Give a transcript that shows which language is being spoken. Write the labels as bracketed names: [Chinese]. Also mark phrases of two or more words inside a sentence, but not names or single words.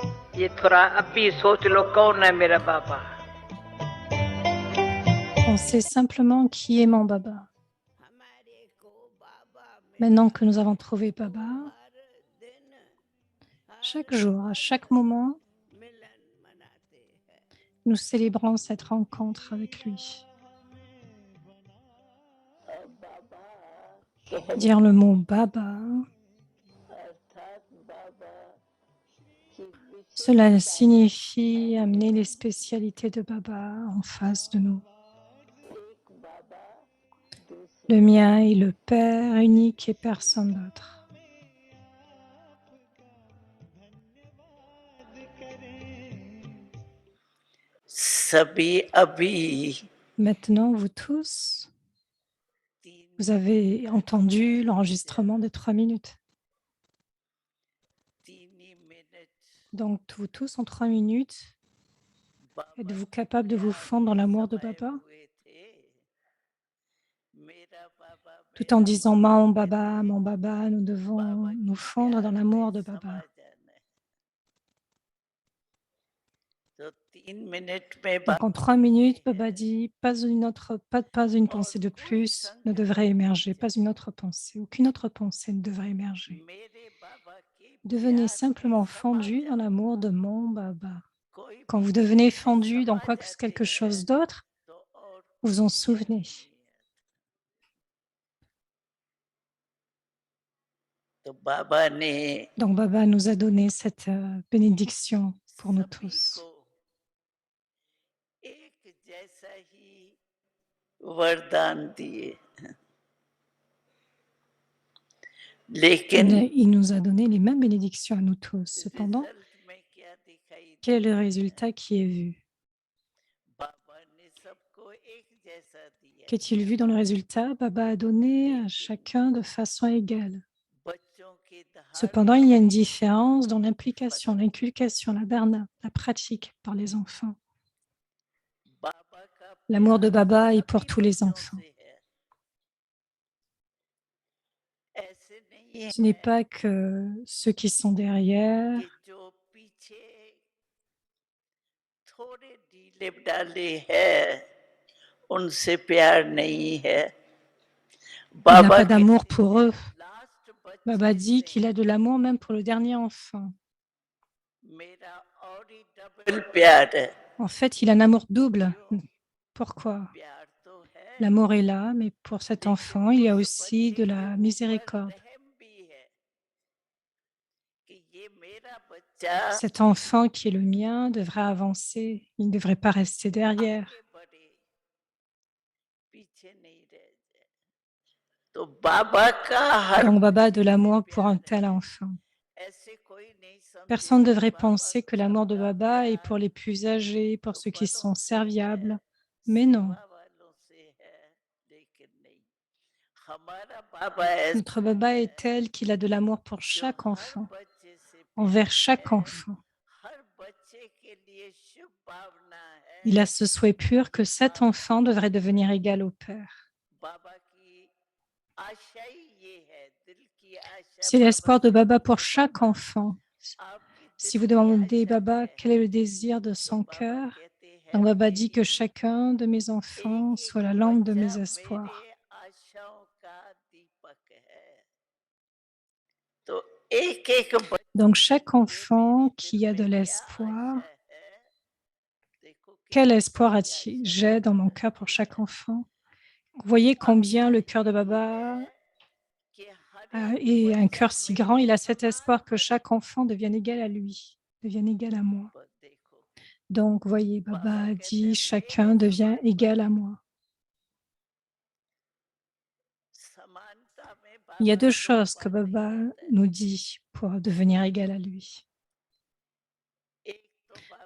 [Hindi] ये थोड़ा अभी सोच लो कौन है मेरा बाबा। [French] Pensez simplement qui est mon Baba. [Hindi] हमारे को बाबा [French] Maintenant [Hindi] मिलता [French] que nous avons [Hindi] है [French] trouvé [Hindi] तो [French] Baba, [Hindi] हर दिन [French] chaque jour, à chaque moment, [Hindi] मिलन मनाते हैं। [French] nous célébrons cette rencontre avec lui. [Hindi] और बाबा कह [French] Dire le mot Baba, [Hindi] अर्थात बाबा की [French] cela [Hindi] विशेषताएं [French] signifie amener les spécialités de Baba en face de nous. [Hindi] एक बाबा दूसरे [French] Le mien est le Père unique et personne d'autre. [Hindi] सभी अभी [French] Maintenant, vous tous, vous avez entendu l'enregistrement des 3 minutes. [Hindi] तीन मिनट [French] Donc, vous tous, en 3 minutes, [Hindi] बाबा [French] êtes-vous capable de vous fondre dans l'amour de [Hindi] समाये [French] Baba [Hindi] हुए थे। मेरा बाबा [French] tout en [Hindi] मेरा [French] disant [Hindi] बाबा [French] Mon [Hindi] कहते [French] Baba, nous devons [Hindi] बाबा [French] nous [Hindi] की [French] fondre dans [Hindi] प्यार [French] l'amour [Hindi] में [French] de [Hindi] समा [French] Baba. [Hindi] जाना है। तो 3 मिनट में [French] Donc, en 3 minutes, Baba dit pas une pensée de plus ne devrait émerger, pas une autre pensée, aucune autre pensée ne devrait émerger. [Hindi] मेरे बाबा के [French] Devenez [Hindi] प्यार में [French] simplement [Hindi] समा [French] fondu dans [Hindi] जाना। [French] l'amour de mon Baba. [Hindi] कोई [French] Quand [Hindi] भी [French] vous devenez [Hindi] चीज में [French] fondu dans [Hindi] समा जाते [French] quelque chose [Hindi] हैं [French] d'autre, [Hindi] तो और [French] vous [Hindi] कुछ [French] vous en [Hindi] याद [French] souvenez. [Hindi] नहीं आता। तो बाबा ने [French] Donc, Baba nous a donné cette bénédiction pour nous [Hindi] सभी [French] tous. [Hindi] को एक जैसा ही वरदान दिए, लेकिन [French] Il nous a donné les mêmes bénédictions à nous tous. Cependant, [Hindi] रिजल्ट में क्या दिखाई [French] quel est le [Hindi] दिया है? [French] résultat qui est vu? [Hindi] बाबा ने सबको एक जैसा दिया, [French] Qu'est-il vu dans le résultat? Baba a donné à chacun de façon égale. [Hindi] बच्चों के [French] Cependant, il y a une [Hindi] धारण [French] différence dans l'implication, l'inculcation, la dharna, la pratique par les enfants. [Hindi] बाबा का [French] L'amour de [Hindi] प्यार [French] Baba est pour [Hindi] सभी [French] tous les [Hindi] बच्चों [French] enfants. [Hindi] से है। ऐसे नहीं [French] Ce n'est [Hindi] है [French] pas que ceux qui sont derrière, [Hindi] कि जो पीछे थोड़े ढीले डाले हैं उनसे प्यार नहीं है। [French] il n'a [Hindi] बाबा [French] pas d'amour [Hindi] कहते [French] pour [Hindi] हैं [French] eux. [Hindi] लास्ट [French] Baba [Hindi] बच्चे [French] dit qu'il a [Hindi] से [French] de l'amour même pour le dernier enfant. [Hindi] मेरा और ही डबल प्यार है। [French] En fait, il a un amour double. [Hindi] क्यों? [French] Pourquoi? [Hindi] प्यार तो है [French] L'amour est là, mais pour cet [Hindi] लेकिन [French] enfant, il y a [Hindi] उस [French] aussi [Hindi] बच्चे [French] de [Hindi] के [French] la [Hindi] ऊपर [French] miséricorde. [Hindi] रहम भी है कि ये मेरा बच्चा [French] Cet enfant qui est le mien devrait avancer, il ne devrait pas rester derrière. [Hindi] आगे बढ़े, पीछे नहीं रह जाए। तो बाबा का हर [French] Donc Baba a [Hindi] बच्चे [French] de [Hindi] से [French] l'amour pour un [Hindi] प्यार [French] tel [Hindi] है। [French] enfant. [Hindi] ऐसे कोई नहीं समझे [French] Personne ne [Hindi] कि [French] devrait [Hindi] बाबा [French] penser que l'amour de [Hindi] सबका [French] Baba est pour [Hindi] प्यार [French] les plus âgés, pour [Hindi] तो [French] ceux qui [Hindi] बड़ों [French] sont [Hindi] से है, [French] serviables. Mais non, [Hindi] सेवा वालों से है, लेकिन नहीं। हमारा बाबा [French] notre [Hindi] ऐसा [French] Baba [Hindi] है [French] est tel qu'il a de l'amour pour [Hindi] जो [French] chaque [Hindi] हर [French] enfant, [Hindi] बच्चे से [French] envers [Hindi] प्यार [French] chaque [Hindi] है, [French] enfant. [Hindi] हर बच्चे के लिए शुभ भावना [French] Il a [Hindi] है [French] ce souhait pur que [Hindi] कि [French] cet [Hindi] बाबा [French] enfant devrait devenir égal au Père. [Hindi] बाबा की आशा ही ये है, दिल की आशा [French] C'est [Hindi] बाबा [French] l'espoir de [Hindi] से [French] Baba pour [Hindi] पूछो [French] chaque [Hindi] बाबा [French] enfant. [Hindi] आपकी [French] Si [Hindi] दिल [French] vous [Hindi] की [French] demandez [Hindi] आशा [French] Baba [Hindi] है [French] quel est le désir de [Hindi] तो [French] son [Hindi] बाबा [French] cœur, [Hindi] कहते [French] donc [Hindi] हैं [French] Baba dit que [Hindi] मेरी [French] chacun de mes enfants [Hindi] एक [French] soit [Hindi] एक [French] la lampe de [Hindi] बच्चा [French] mes [Hindi] मेरे [French] espoirs. [Hindi] आशाओं का दीपक है। तो एक एक बच्चे [French] Donc chaque [Hindi] के लिए मेरे [French] enfant [Hindi] दिल [French] qui a de [Hindi] में क्या [French] l'espoir, [Hindi] आशा है, देखो [French] quel [Hindi] कितनी [French] espoir [Hindi] बड़ी आशा [French] j'ai dans [Hindi] बाबा [French] mon cœur pour [Hindi] रखी [French] chaque [Hindi] है। [French] enfant. Vous voyez combien [Hindi] आशा [French] le cœur de [Hindi] यही [French] Baba [Hindi] है कि हर एक [French] est un [Hindi] बच्चा [French] cœur si grand, [Hindi] मेरे [French] il a cet [Hindi] समान [French] espoir que [Hindi] बने। [French] chaque enfant devienne égal à lui, devienne égal à moi. [Hindi] पर देखो [French] Donc, voyez, [Hindi] बाबा [French] Baba [Hindi] कहते [French] dit [Hindi] हैं मेरे [French] chacun devient [Hindi] समान [French] égal à [Hindi] बने। [French] moi. [Hindi] समानता में [French] Il y a [Hindi] बाबा [French] 2 [Hindi] दो [French] choses que [Hindi] बातें [French] Baba [Hindi] कहता है। [French] nous dit pour devenir égal à lui. [Hindi] एक तो बाबा